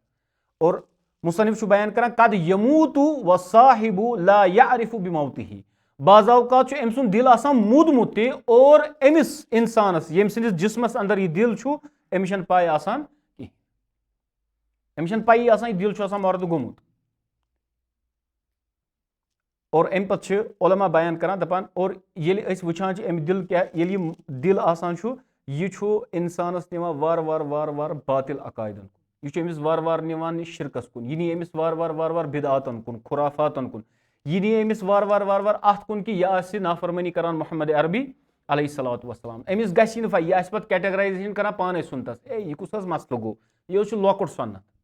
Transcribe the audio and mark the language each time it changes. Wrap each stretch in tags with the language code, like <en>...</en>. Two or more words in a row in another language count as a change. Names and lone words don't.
<ks>और मुसन्निफ बयान कर कद</ks> <ar>يموت وصاحبه لا يعرف بموته</ar> <ks>बाज़ावकात अम सुंद दिल आसान मूदमुत ते और अमिस इंसानस यम सिंदिस जिस्मस अंदर यह दिल अमिस पाई आसान कहें अमिस पाई आसान यह दिल आसान मर्द गोमुत। और अम पे उलमा बयान करान दपान और ये वुचान अम दिल क्या ये दिल आसान यह इंसानस निवान वार वार वार वार बातिल अकायदन यह अमिस वार वार निवान शिरकस कुन यह नी अमिस वार वार वार वार बिदातन कुन खुराफातन कुन यह नी अमिस वार वार वार वार अत कुन कि यह नाफरमानी करान मोहम्मद अरबी</ks> <ar>عليه الصلاة والسلام</ar> <ks>अमिस गछि न यह पे कैटेगराइजेशन करान पाने सुनतस यह कुस मसलो गो यह लॉकट सन्नत</ks>